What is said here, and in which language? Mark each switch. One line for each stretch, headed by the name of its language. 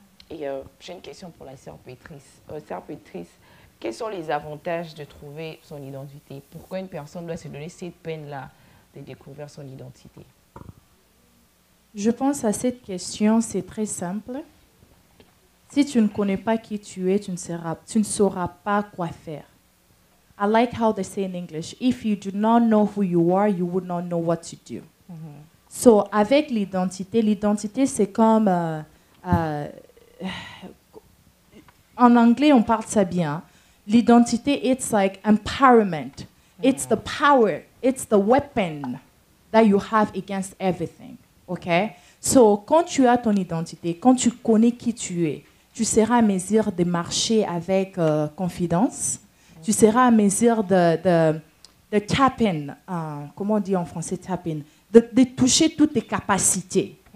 French: Et j'ai une question pour la sœur Pétrice. Sœur Pétrice, quels sont les avantages de trouver son identité? Pourquoi une personne doit se donner cette peine-là de découvrir son identité? Je pense à cette question, c'est très simple. Si tu ne connais pas qui tu es, tu ne sauras pas quoi faire.
English: I like how they say in English, if you do not know who you are, you would not know what to do.
French: So, avec l'identité, c'est comme... en anglais, on parle ça bien.
English: L'identité, it's like empowerment. It's the power. It's the weapon that you have against everything. Okay?
French: So, quand tu as ton identité, quand tu connais qui tu es, tu seras à mesure de marcher avec confidence. Tu seras à mesure de tap in. Comment on dit en français tap in? De toucher toutes tes capacités.